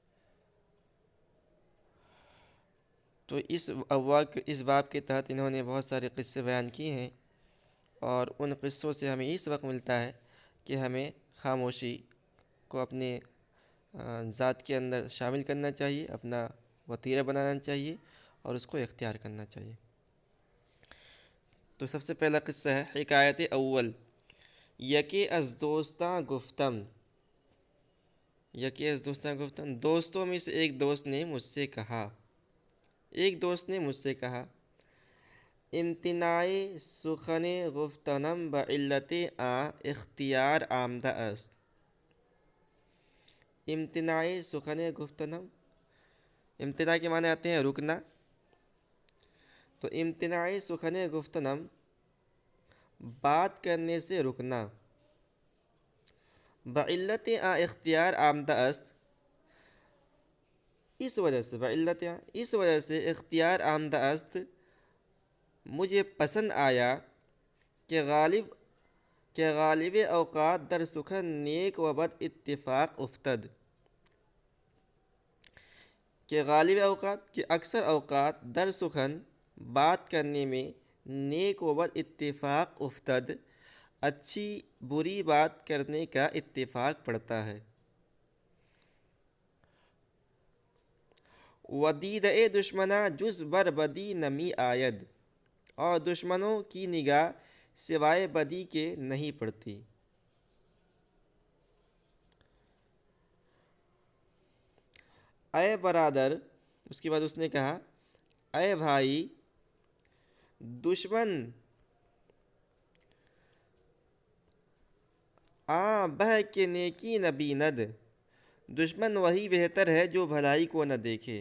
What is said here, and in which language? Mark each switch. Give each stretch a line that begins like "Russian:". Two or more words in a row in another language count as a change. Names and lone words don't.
Urdu: تو اس باب کے تحت انہوں نے بہت سارے قصے بیان کیے ہیں، اور ان قصوں سے ہمیں یہ سبق ملتا ہے کہ ہمیں خاموشی کو اپنے ذات کے اندر شامل کرنا چاہیے، اپنا وتیرہ بنانا چاہیے، اور اس کو اختیار کرنا چاہیے۔ تو سب سے پہلا قصہ ہے حکایت اول۔
Persian: یکے از دوستاں گفتم، یکے از دوستاں گفتم،
Urdu: دوستوں میں سے ایک دوست نے مجھ سے کہا،
Persian: امتناع سخن گفتنم بعلت اختیار آمدہ است۔ امتناع سخن گفتنم،
Urdu: امتناع کے معنی آتے ہیں رکنا۔
Persian: تو امتناع سخن گفتنم،
Urdu: بات کرنے سے رکنا،
Persian: بعلت اختیار آمدہ است،
Urdu: اس وجہ سے
Persian: اختیار آمدہ است،
Urdu: مجھے پسند آیا کہ
Persian: غالب اوقات در سخن نیک و بد اتفاق افتد،
Urdu: کہ
Persian: غالب اوقات
Urdu: کہ اکثر اوقات
Persian: در سخن
Urdu: بات کرنے میں
Persian: نیک و بد اتفاق افتد،
Urdu: اچھی بری بات کرنے کا اتفاق پڑتا ہے۔
Persian: ودیدہ دشمنا جز بر بدی نمی آید،
Urdu: اور دشمنوں کی نگاہ سوائے بدی کے نہیں پڑتی۔
Persian: اے برادر،
Urdu: اس کے بعد اس نے کہا، اے بھائی،
Persian: دشمن بہ کے نیکی نہ بیند،
Urdu: دشمن وہی بہتر ہے جو بھلائی کو نہ دیکھے۔